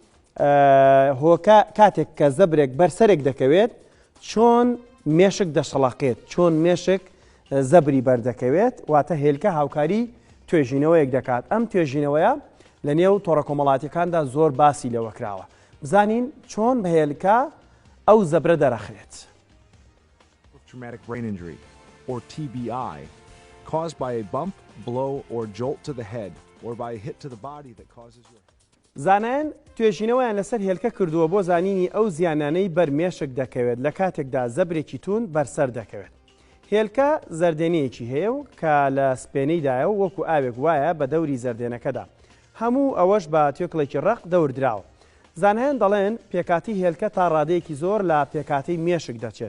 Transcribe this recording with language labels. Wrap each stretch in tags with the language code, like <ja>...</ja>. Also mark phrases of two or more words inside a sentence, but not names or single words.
<ckb>هۆکە کاتێک کە زەبرێک بەرسەرێک دەکەوێت چۆن مێشک دەشەڵەقێت چۆن مێشک زەبری بەردەکەوێت واتە ھێلکە ھاوکاری توێژینەوەیەک دەکات ئەم توێژینەوەیە لە نێو تۆڕە کۆمەڵاتیەکاندا زۆر باسی لەوە کراوە بزانین چۆن بە ھێلکە ئەو زەبرە دەرەخرێت.</ckb> <en>Traumatic brain injury, or TBI, caused by a bump, blow, or jolt to the head, or by a hit to the body that causes your...</en> <ckb>زانایان توێژینەوەیان لەسەر ھێلکە کردووە بۆ زانینی ئەو زیانانەی بەر مێشک دەکەوێت لە کاتێکدا زەبرێکی تون بەرسەر دەکەوێت. ھێلکە زەردێنەیەکی هەیە و کە لە سپێنەیدایە و وەکو ئاوێک وایە بە دەوری زەردێنەکەدا. هەموو ئەوەش بە تێکڵێکی ڕق دەوردراوە. زانایان دەڵێن پێکاتی ھێلکە تا ڕادەیەکی زۆر لە پێکاتی مێشک دەچێت.</ckb>